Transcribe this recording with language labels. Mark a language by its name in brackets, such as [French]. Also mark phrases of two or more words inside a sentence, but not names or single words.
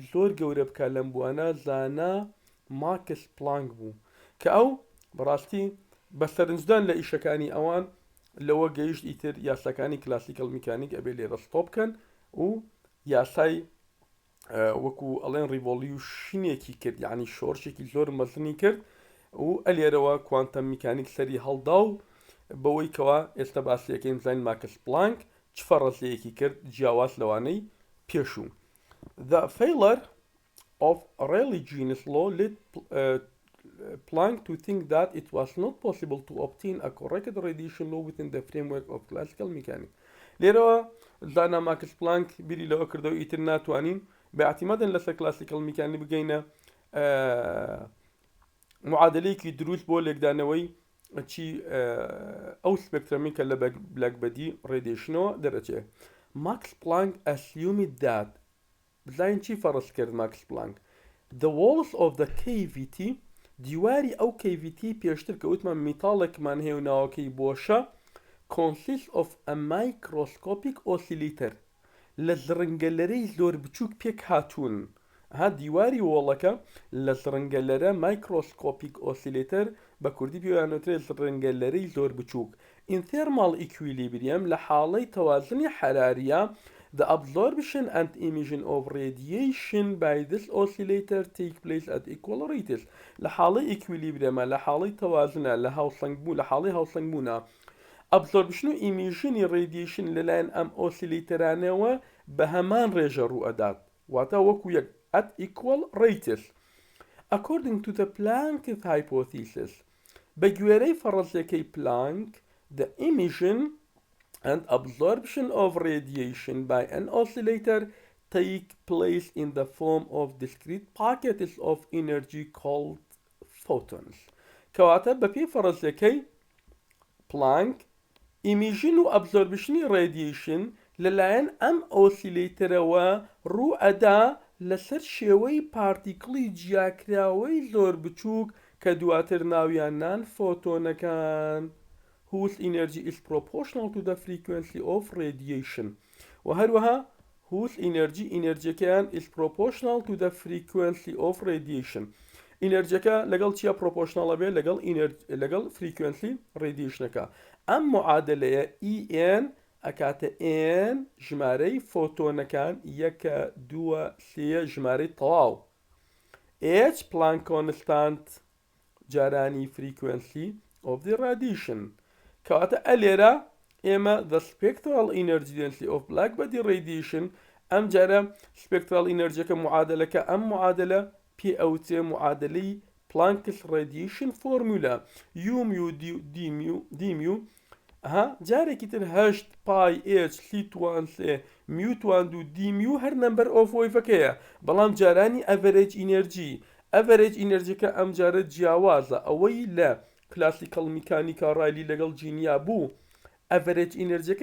[Central Kurdish] زۆر گەورە بکە لەم بووانە زانا ماکس پلانک بوو کە ئەو بەڕاستی بە سەرنجدان لە ئیشەکانی ئەوان لەوە گەیشت ئیتر یاساکانی classical mechanics ئەبێ لێرە ستۆ بکەن و یاسای وەکو ئەڵێن ریڤۆلیوشنێکی کرد یعنی شۆڕشێکی زۆر مەزنی کرد و ئەلێرەوە quantum mechanics سەری هەڵدا و بەوەی کەوا ئێستا باسیەکەین زین ماکس پلانک چ فەڕەزەیەکی کرد جیاواز لەوانەی پێشوو. [English] The failure of Rayleigh Jean's law led Planck to think that it was not possible to obtain a correct radiation law within the framework of classical mechanics. [Central Kurdish] لێرەوە زانا ماکس پلانک بیری لەوە کردەوە ئیتر ناتوانین بەاعتیمادن لەسەر classical mechanics بگەینە معادلەیەکی دروست بۆ لێکدانەوەی چی ئەو سپێکترەمی کە لە blackbody radiation دەرەچێت. ماکس پلانک [English] assumed that [Central Kurdish] بزانین چی فەرض کرد ماکس پلانک [English] the walls of the cavity [Central Kurdish] دیواری ئەو کەیڤیتی پێشتر کە وتمان میتاڵێکمان هەیە و ناوەکەی بۆشە [English] consist of a microscopic oscillator [Central Kurdish] لە زڕنگەلەرەی زۆر بچووک پێک هاتوون ها دیواری وۆڵەکە لە زڕنگەلەرە microscopic oscillator بە کوردی پێوانوترێت زڕنگەلەرەی زۆر بچووک [English] in thermal equilibrium [Central Kurdish] لە حاڵەی تەوازنی حەراریە [English] the absorption and emission of radiation by this oscillator take place at equal rates [Central Kurdish] لە حاڵەی equilibrium لە حاڵەی تەوازنە لە هاوسەنگبوون لە حاڵەی هاوسەنگبوونە ئەبزۆربشن و ئیمیژنی ڕێدیشن لەلایەن ئەم ئۆسیلیتەرانەوە بە هەمان ڕێژە ڕوو ئەدات واتە وەکو یەک [English] at equal rates according to the Planck's hypothesis [Central Kurdish] بە گوێرەی فەڕەزیەکەی Planck [English] the emission and absorption of radiation by an oscillator take place in the form of discrete packets of energy called photons کەواتە [Central Kurdish] بەپێی فەڕەزیەکەی Planck ئیمیژن و ئەبزۆربشنی ڕێدیشن لەلایەن ئەم ئۆسیلەیتەرەوە ڕوو ئەدا لەسەر شێوەی پارتیکڵی جیاکراوەی زۆر بچووک کە دواتر ناویانان فۆتۆنەکان [English] whose energy is proportional to the frequency of radiation [Central Kurdish] و هەروەها [English] whose energy is proportional to the frequency of radiation [Central Kurdish] ئینەرجەکە لەگەڵ چیە پرۆپۆشناڵە بێ لەگەڵ frequency radiation ئەم معادلەیە EN ئەکاتە N ژمارەی فۆتۆنەکان یەکە دووە سێ ژمارەی تەواو [English] H Planck constant [Central Kurdish] جارانی [English] frequency of the radiation [Central Kurdish] کەواتە ئەلێرە ئێمە [English] the spectral energy density of blackbody radiation [Central Kurdish] ئەم جارە [English] spectral energyەکە [Central Kurdish] معادلەکە ئەم معادلە پێ ئەوتێ معادلەی [English] Planck's radiation formula [Central Kurdish] U mu D mu جارێکی تر هەشت پای H C2 mu2 D mu هەر number of wave بەڵام جارانی average energy ئەم جارە جیاوازە ئەوەی لە classical mechanics ڕایلی لەگەڵ جینیا بوو average energy